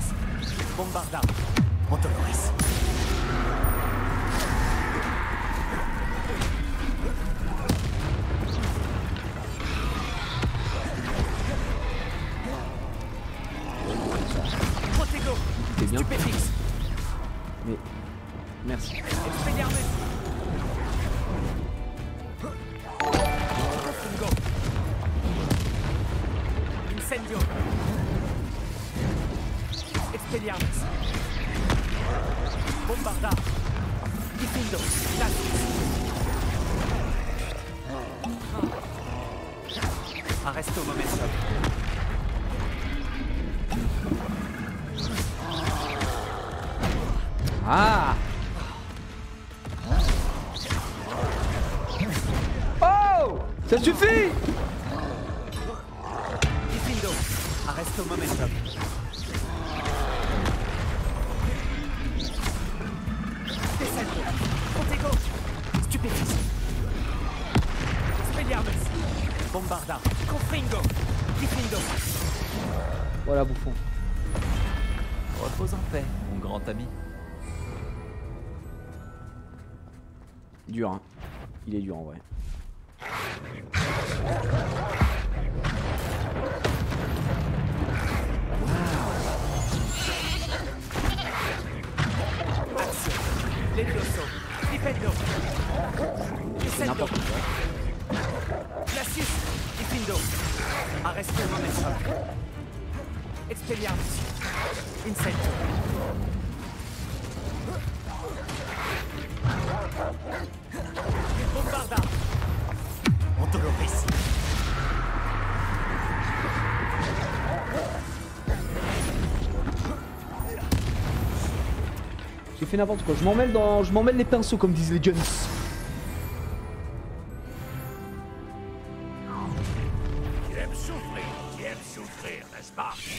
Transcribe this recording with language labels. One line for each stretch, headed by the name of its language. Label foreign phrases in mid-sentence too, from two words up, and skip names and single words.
French: Bombarda. Montoloris. Protego. C'est bien. Stupéfixe. Mais merci. Expelliarmus. Confringo. Incendio. Expelliarmus. Bombarda. Diffindo. Glacis. Arresto momentum. Ah! Oh! Ça suffit! Diffindo. Arresto momentum. Descendo. Protego. Stupéfice. Expelliarmus. Bombarda. Confringo. Diffindo. Voilà, bouffon. Repose en paix, mon grand ami. Dur, hein. Il est dur en vrai. Action. Levioso. Difendo. C'est Descendo. n'importe quoi. Glacius. Diffindo. Arresto momentum. Expelliarmus. Incendio. Bombarda. Ontoloris. J'ai fait n'importe quoi. Je m'en mêle les pinceaux comme disent les Jones. Tu aimes souffrir, n'est-ce pas?